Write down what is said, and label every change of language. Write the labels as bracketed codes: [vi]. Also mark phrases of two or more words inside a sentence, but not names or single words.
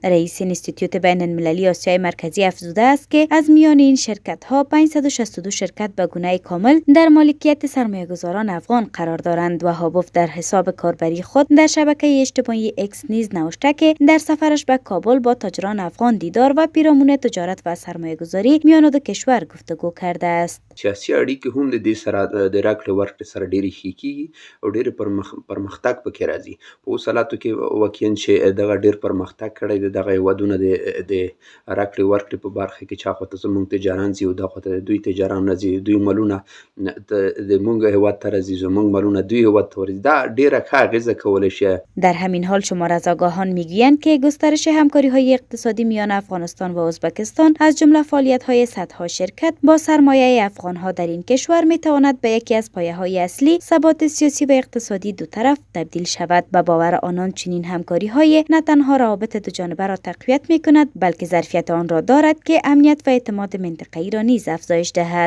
[fa] رئیس انستیتوت بین المللی آسیای مرکزی افزوده است که از میان این شرکت‌ها 562 شرکت به گونه کامل در مالکیت سرمایه‌گذاران افغان قرار دارند. وهابوف در حساب کاربری خود در شبکه اجتماعی اکس نیز نوشته که در سفرش به کابل با تاجران افغان دیدار و پیرامون تجارت و سرمایه‌گذاری میان دو کشور گفتگو کرده است. [ps] سیاسي اړیکې هم د دې سره د راکړې ورکړې سره ډېرې ښې کېږي او ډېر پرمختګ پکې راځي. په اوس حالاتو کې واقعاً چې دغه ډېر پرمختګ کړی دی، دغه هېوادونه د راکړې ورکړې په برخه کې چا خواته زموږ تجاران ځي او دا خواته دوی تجاران راځي، دوی مالونه د موږ هېواد ته راځي، زموږ مالونه دوی هېواد ته ورځي. دا ډېره ښه اغېزه کولی شي. [fa] در همین حال شمار از آگاهان میگویند که گسترش همکاری‌های اقتصادی میان افغانستان و ازبکستان از جمله فعالیت‌های صدها شرکت با سرمایه افغان‌ها در این کشور می‌تواند به یکی از پایه‌های اصلی ثبات سیاسی و اقتصادی دو طرف تبدیل شود. به باور آنان چنین همکاری‌های نه تنها روابط دو جانبه را تقویت می‌کند، بلکه ظرفیت آن را دارد که امنیت و اعتماد منطقه‌ای را نیز افزایش دهد.